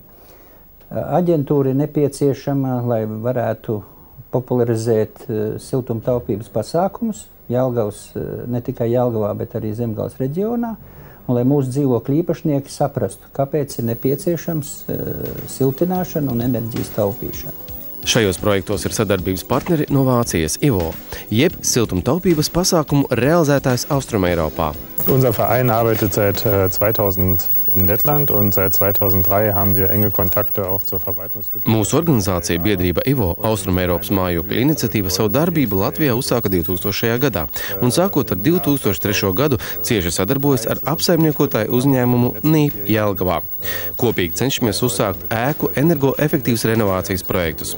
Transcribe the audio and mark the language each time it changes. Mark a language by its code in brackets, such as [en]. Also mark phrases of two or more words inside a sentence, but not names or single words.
[lv] Aģentūra ir nepieciešama, lai varētu popularizēt siltumtaupības pasākumus ne tikai Jelgavā, bet arī Zemgales reģionā, un lai mūsu dzīvokļu īpašnieki saprastu, kāpēc ir nepieciešams siltināšana un enerģijas taupīšana. Šajos projektos ir sadarbības partneri no Vācijas IVO, jeb siltumtaupības pasākumu realizētājs Austrumeiropā. [de] Unser Verein arbeitet seit 2000 in Lettland und seit 2003 haben wir enge Kontakte auch zur Verwaltungsgebiet. [lv] Mūsu organizācija biedrība IVO Austrumeiropas mājokļu iniciatīva savu darbību Latvijā uzsāka 2000. gadā, un sākot ar 2003. gadu cieši sadarbojas ar apsaimniekotāju uzņēmumu NIP Jelgavā. Kopīgi cenšamies uzsākt ēku energoefektīvas renovācijas projektus.